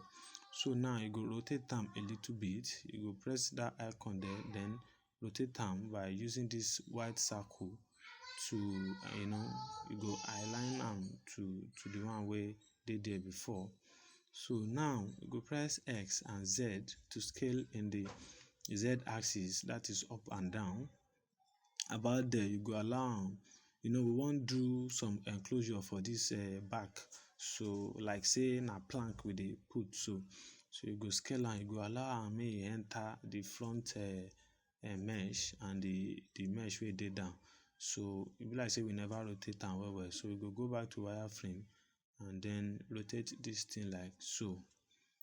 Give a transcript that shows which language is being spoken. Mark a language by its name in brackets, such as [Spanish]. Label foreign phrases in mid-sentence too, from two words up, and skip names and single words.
[Nigerian Pidgin] So now you go rotate am a little bit. You go press that icon there, then rotate am by using this white circle to you go align am to the one wey dey there before. So now you go press X and Z to scale in the Z axis, that is up and down. About there, you go allow am, we wan do some enclosure for this back. So like say na plank we dey put, so you go scale am. You go allow am make e enter the front mesh and the mesh wey dey down. So e be like say we never rotate am well. So we go go back to wireframe and then rotate this thing like so.